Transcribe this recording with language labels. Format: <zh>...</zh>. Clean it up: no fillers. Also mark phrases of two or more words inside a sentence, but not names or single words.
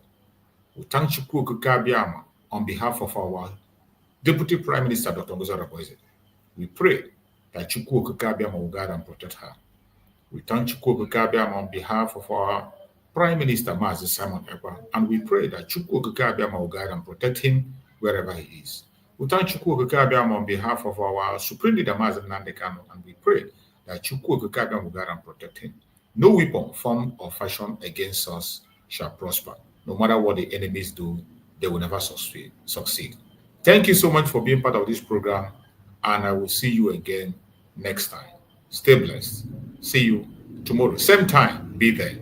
<en>We thank Chukwu Okike Abiama on behalf of our Deputy Prime Minister, Dr. Ngozi Okonjo-Iweala. We pray that Chukwu Okike Abiama will guide and protect her. We thank Chukwu Okike Abiama on behalf of our Prime Minister, Mazi Simon Ekpa, and we pray that Chukwu Okike Abiama will guide and protect him wherever he is. We thank Chukwu Okike Abiama on behalf of our Supreme Leader, Mazi Nnamdi Kanu, and we pray that Chukwu Okike Abiama will guide and protect him. No weapon formed or fashioned against us shall prosper. No matter what the enemies do, they will never succeed. Thank you so much for being part of this program, and I will see you again next time. Stay blessed. See you tomorrow. Same time, be there.</en>